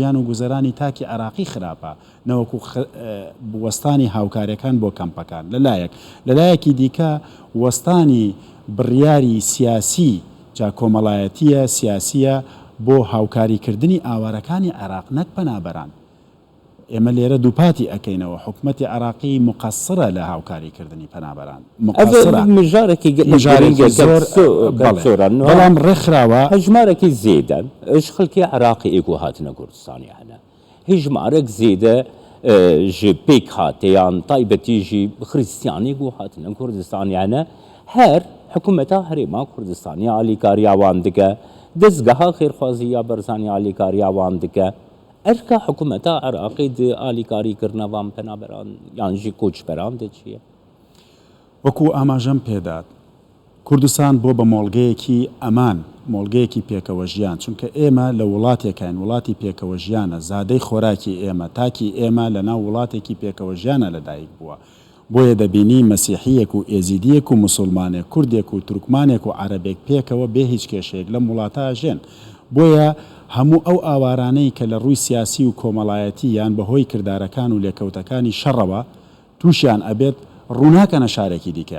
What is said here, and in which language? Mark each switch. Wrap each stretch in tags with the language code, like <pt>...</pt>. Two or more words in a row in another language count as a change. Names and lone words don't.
<ckb>و گوزەرانی تاکی عێراقی خراپە نەوەکو وەستانی هاوکاریەکان بۆ کەمپەکان لەلایەکی دیکە وەستانی بڕیاری سیاسی جا کۆمەڵایەتیە سیاسیە بۆ هاوکاریکردنی ئاوارەکانی عێراق نەک پەنابەران ئێمە لێرە دووپاتی ئەەکەینەوە حکومەتی عراقی مقصرە لە هاوکاریکردنی پەنابەران بەڵام ڕێکخراوە</ckb> <ku>هەژمارێکی زێدەن ئەش خەڵکی عراقی ئێگو هاتنە کوردستانی هەنە هیچمارێک زێدە ji pêk hateyan taybetî jî xristiyanî got hatine Kurdistanê hene her hikûmeta Herêma Kurdistanê alîkariya wan dike dezgeha xêrxwaziya berzanî alîkariya wan dike erka hikûmeta Iraqê di alîkarîkirina van penaberan yan jî koçberan de çi ye</ku> <ckb>وەکو ئاماژەم پێدات کوردستان بۆ بە مۆڵگەیەکی ئەمان مۆڵگەیەکی پێکەوە ژیان چونکە ئێمە لە وڵاتێکین وڵاتی پێکەوە ژیانە زادەی خۆراکی ئێمە تاکی ئێمە لە ناو وڵاتێکی پێکەوە ژیانە لەدایک بووە بۆیە دەبینی مەسیحیەک و ئێزیدیەک و مسلمانێک کوردێک و تورکمانێک و عەرەبێک پێکەوە بێ هیچ کێشەیەک لەم وڵاتە ژێن بۆیە هەموو ئەو ئاوارانەی کە لە ڕووی سیاسی و کۆمەڵایەتی یان بەهۆی کردارەکان و لێکەوتەکانی شەڕەوە تووشیان ئەبێت ڕووناکەنە شارێکی دیکەی</ckb>